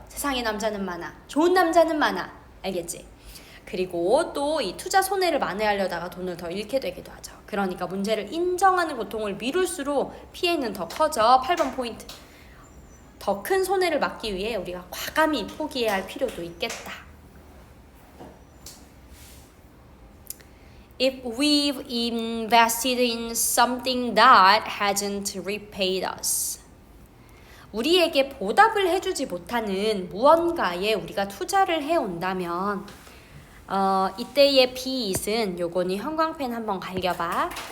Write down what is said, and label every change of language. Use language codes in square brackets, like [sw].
[ko] 세상에 남자는 많아. 좋은 남자는 많아. 알겠지? 그리고 또 이 투자 손해를 만회하려다가 돈을 더 잃게 되기도 하죠. 그러니까 문제를 인정하는 고통을 미룰수록 피해는 더 커져. 8번 포인트. 더 큰 손해를 막기 위해 우리가 과감히 포기해야 할 필요도 있겠다. [en] If we've invested in something that hasn't repaid us. [ko] 우리에게 보답을 해주지 못하는 무언가에 우리가 투자를 해온다면 이때의 be it은 요거는 형광펜 한번 갈겨봐.